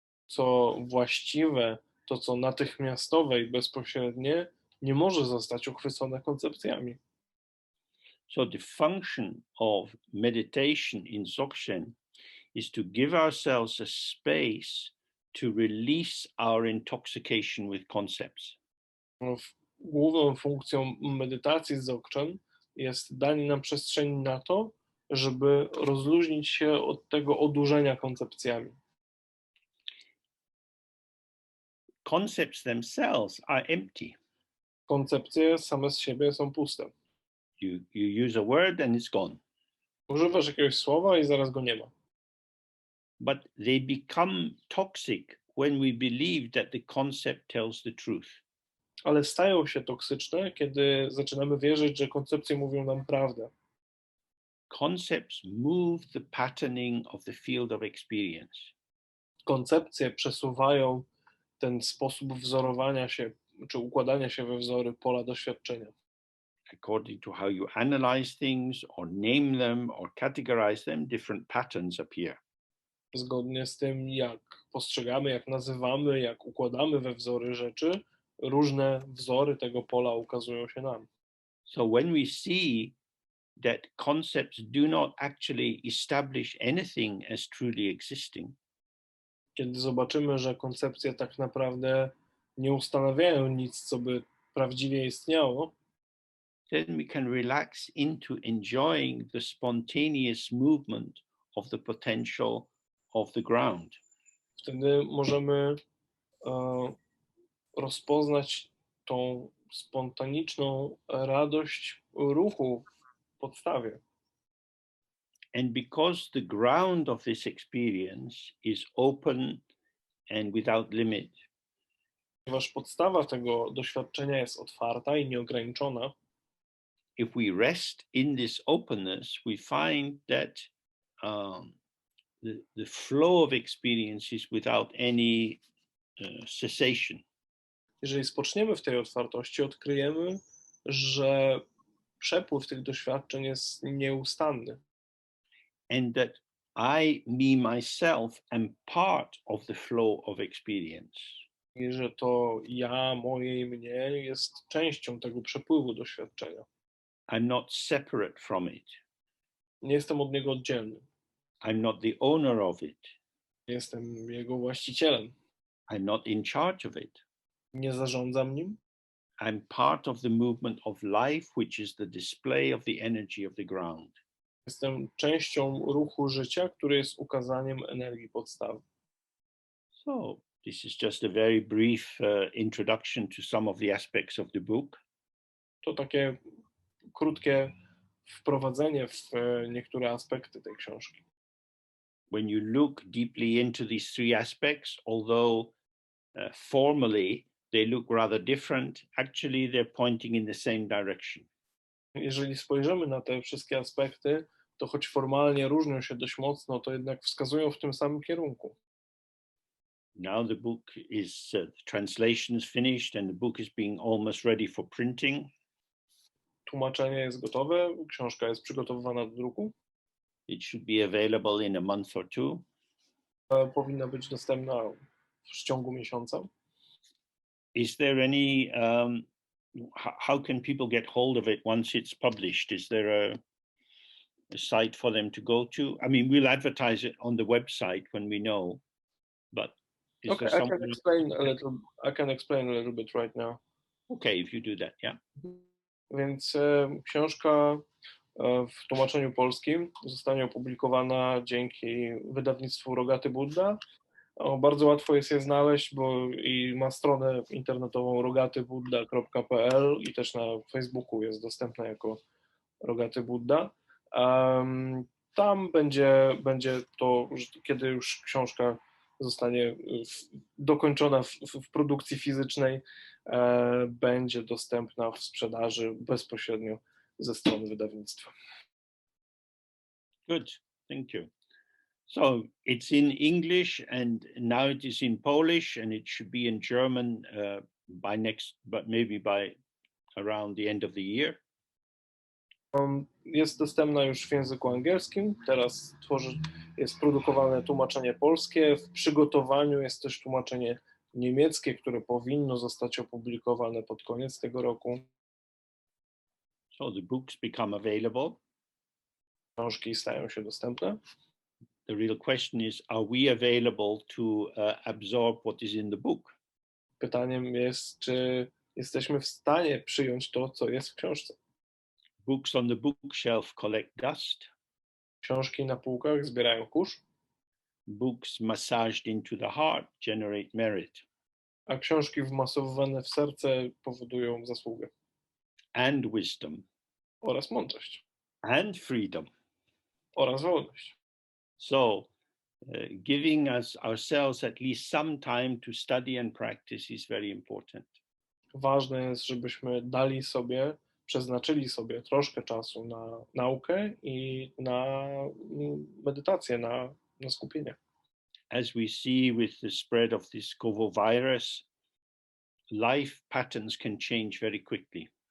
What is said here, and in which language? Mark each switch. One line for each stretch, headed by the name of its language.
Polish: Co właściwe, to co natychmiastowe i bezpośrednie, nie może zostać uchwycone koncepcjami.
English: So the function of meditation in Dzogchen is to give ourselves a space to release our intoxication with concepts.
Polish: Główną funkcją medytacji z Dzogchen jest danie nam przestrzeni na to, żeby rozluźnić się od tego odurzenia koncepcjami.
English: Concepts themselves are empty.
Polish: Koncepcje same z siebie są puste.
English: You use a word and it's gone.
Polish: Używasz jakiegoś słowa i zaraz go nie ma.
English: But they become toxic when we believe that the concept tells the truth.
Polish: Ale stają się toksyczne, kiedy zaczynamy wierzyć, że koncepcje mówią nam prawdę.
English: Concepts move the patterning of the field of experience.
Polish: Koncepcje przesuwają ten sposób wzorowania się, czy układania się we wzory pola doświadczenia.
English: According to how you analyze things or name them or categorize them, different patterns appear.
Polish: Zgodnie z tym, jak postrzegamy, jak nazywamy, jak układamy we wzory rzeczy, różne wzory tego pola ukazują się nam.
English: So when we see that concepts do not actually establish anything as truly existing,
Polish: Kiedy zobaczymy, że koncepcje tak naprawdę nie ustanawiają nic, co by prawdziwie istniało,
English: then we can relax into enjoying the spontaneous movement of the potential of the ground.
Polish: wtedy możemy rozpoznać tą spontaniczną radość ruchu w podstawie.
English: And because the ground of this experience is open and without limit,
Polish: Ponieważ podstawa tego doświadczenia jest otwarta i nieograniczona,
English: if we rest in this openness, we find that the flow of experience is without any cessation.
Polish: Jeżeli spoczniemy w tej otwartości, odkryjemy, że przepływ tych doświadczeń jest nieustanny.
English: And that me, myself, am part of the flow of experience.
Polish: I że to ja, moje i mnie jest częścią tego przepływu doświadczenia.
English: I'm not separate from it.
Polish: Nie jestem od niego oddzielny.
English: I'm not the owner of it.
Polish: Nie jestem jego właścicielem.
English: I'm not in charge of it.
Polish: Nie zarządzam nim.
English: I'm part of the movement of life, which is the display of the energy of the ground.
Polish: Jestem częścią ruchu życia, który jest ukazaniem energii podstawy.
English: So this is just a very brief introduction to some of the aspects of the book.
Polish: To takie krótkie wprowadzenie w niektóre aspekty tej książki.
English: When you look deeply into these three aspects, although formally they look rather different, actually they're pointing in the same direction.
Polish: Jeżeli spojrzymy na te wszystkie aspekty, to choć formalnie różnią się dość mocno, to jednak wskazują w tym samym kierunku.
English: Now the book is, the translation is finished and the book is being almost ready for printing.
Polish: Tłumaczenie jest gotowe, książka jest przygotowywana do druku.
English: It should be available in a month or two.
Polish: Powinna być dostępna w ciągu miesiąca.
English: Is there any, how can people get hold of it once it's published? Is there a site for them to go to? I mean, we'll advertise it on the website when we know, but is Okay, there I can explain a little bit right now. Okay, if you do that, yeah.
Polish: Więc książka w tłumaczeniu polskim zostanie opublikowana dzięki wydawnictwu Rogaty Budda. Bardzo łatwo jest je znaleźć, bo i ma stronę internetową rogatybudda.pl i też na Facebooku jest dostępna jako Rogaty Budda. Tam będzie to, kiedy już książka zostanie dokończona w produkcji fizycznej, będzie dostępna w sprzedaży bezpośrednio ze strony wydawnictwa.
English: Good, thank you. So it's in English and now it is in Polish and it should be in German but maybe by around the end of the year.
Polish: Jest dostępna już w języku angielskim, teraz jest produkowane tłumaczenie polskie, w przygotowaniu jest też tłumaczenie niemieckie, które powinno zostać opublikowane pod koniec tego roku.
English: So the books become available.
Polish: Książki stają się dostępne.
English: The real question is, are we available to absorb what is in the book?
Polish: Pytaniem jest, czy jesteśmy w stanie przyjąć to, co jest w książce.
English: Books on the bookshelf collect dust.
Polish: Książki na półkach zbierają kurz.
English: Books massaged into the heart generate merit.
Polish: A książki wmasowane w serce powodują zasługę.
English: And wisdom.
Polish: Oraz mądrość.
English: And freedom.
Polish: Oraz wolność.
English: So, giving ourselves at least some time to study and practice is very important.
Polish: Ważne jest, żebyśmy przeznaczyli sobie troszkę czasu na naukę i na medytację, na skupienie.
English: As we see with the spread of this COVID virus, life patterns can change very quickly.